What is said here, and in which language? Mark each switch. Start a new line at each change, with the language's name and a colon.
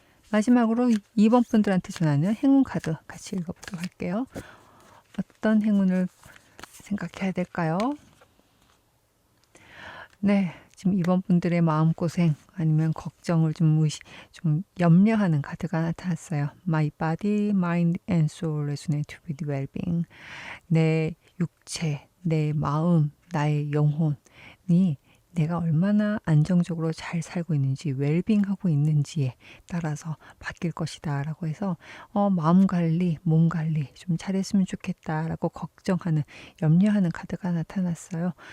Korean: 마지막으로 2번 분들한테 전하는 행운 카드 같이 읽어보도록 할게요. 어떤 행운을 생각해야 될까요? 네, 지금 2번 분들의 마음고생 아니면 걱정을 좀 염려하는 카드가 나타났어요.
English: My body, mind and soul resonate with well-being.
Korean: 내 육체, 내 마음, 나의 영혼이 내가 얼마나 안정적으로 잘 살고 있는지, 웰빙하고 있는지에 따라서 바뀔 것이다 라고 해서 마음 관리, 몸 관리 좀 잘했으면 좋겠다 라고 걱정하는, 염려하는 카드가 나타났어요.